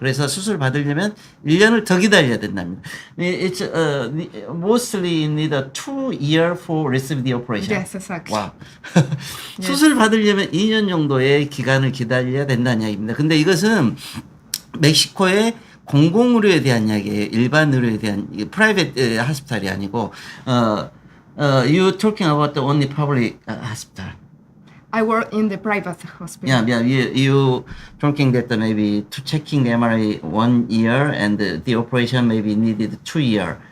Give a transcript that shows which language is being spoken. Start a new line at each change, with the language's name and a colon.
Korean: 그래서 수술 받으려면 1년을 더 기다려야 된답니다.
English: It's mostly need a 2 year for receive the operation. Yes, exactly.
Korean: 와. 수술 받으려면 2년 정도의 기간을 기다려야 된다는 이야기입니다. 근데 이것은 멕시코의 공공의료에 대한 이야기예요. 일반 의료에 대한 프라이빗 하스피탈이 아니고
English: you talking about the only public hospital. I work in the private hospital. Yeah. You talking that maybe to checking the MRI 1 year and the operation maybe needed 2 years.